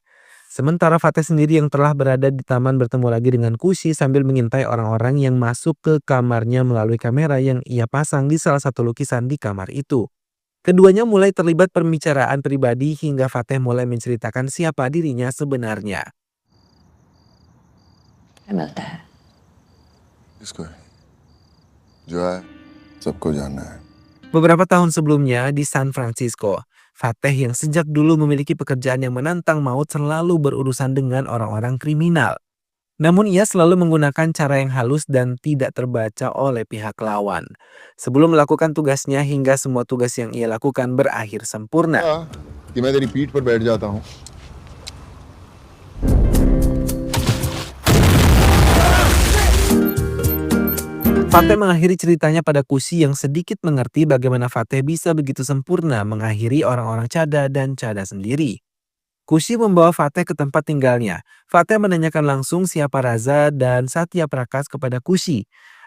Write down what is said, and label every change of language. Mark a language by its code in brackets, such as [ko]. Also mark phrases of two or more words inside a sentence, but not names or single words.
[id] Sementara Fateh sendiri yang telah berada di taman bertemu lagi dengan Kushi sambil mengintai orang-orang yang masuk ke kamarnya melalui kamera yang ia pasang di salah satu lukisan di kamar itu. Keduanya mulai terlibat pembicaraan pribadi hingga Fateh mulai menceritakan siapa dirinya sebenarnya. [hi] मिलता है. किसको है जो है सबको जानना है. [id] Beberapa tahun sebelumnya di San Francisco, Fateh yang sejak dulu memiliki pekerjaan yang menantang maut selalu berurusan dengan orang-orang kriminal. Namun ia selalu menggunakan cara yang halus dan tidak terbaca oleh pihak lawan. Sebelum melakukan tugasnya hingga semua tugas yang ia lakukan berakhir sempurna. [hi] कि मैं तेरी पीठ पर बैठ जाता हूँ. [id] Fateh mengakhiri ceritanya pada Kushi yang sedikit mengerti bagaimana Fateh bisa begitu sempurna mengakhiri orang-orang Cada dan Cada sendiri. Kushi membawa Fateh ke tempat tinggalnya. Fateh menanyakan langsung siapa Raza dan Satya Prakas kepada Kushi.